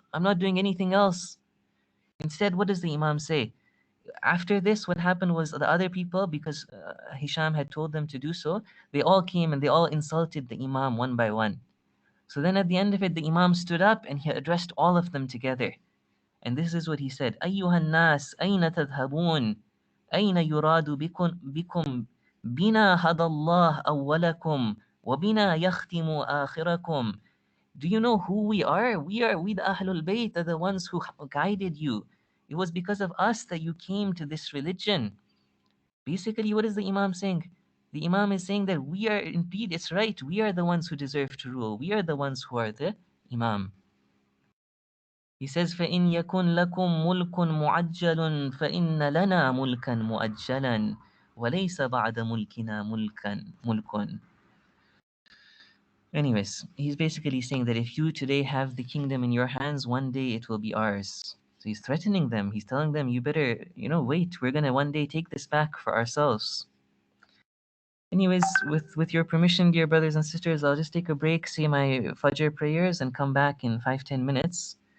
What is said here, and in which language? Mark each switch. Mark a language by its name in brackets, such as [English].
[English] I'm not doing anything else. Instead, what does the Imam say? After this, what happened was the other people, because Hisham had told them to do so, they all came and they all insulted the Imam one by one. So then at the end of it, the Imam stood up and he addressed all of them together. And this is what he said: [Arabic] أيها الناس أين تذهبون؟ أين يراد بكم بنا هدى الله أولكم وبنا يختم آخركم. [English] Do you know who we are? We the Ahlul Bayt are the ones who guided you. It was because of us that you came to this religion. Basically, what is the Imam saying? The Imam is saying that we are indeed, it's right, we are the ones who deserve to rule. We are the ones who are the Imam. He says, [Arabic] فَإِنْ يَكُنْ لَكُمْ مُلْكٌ مُعَجَّلٌ فَإِنَّ لَنَا مُلْكًا مُؤَجَّلًا وَلَيْسَ بَعْدَ مُلْكِنَا مُلْكٌ. [English] Anyways, he's basically saying that if you today have the kingdom in your hands, one day it will be ours. So he's threatening them. He's telling them, you better, wait. We're going to one day take this back for ourselves. Anyways, with your permission, dear brothers and sisters, I'll just take a break, say my Fajr prayers, and come back in 5-10 minutes.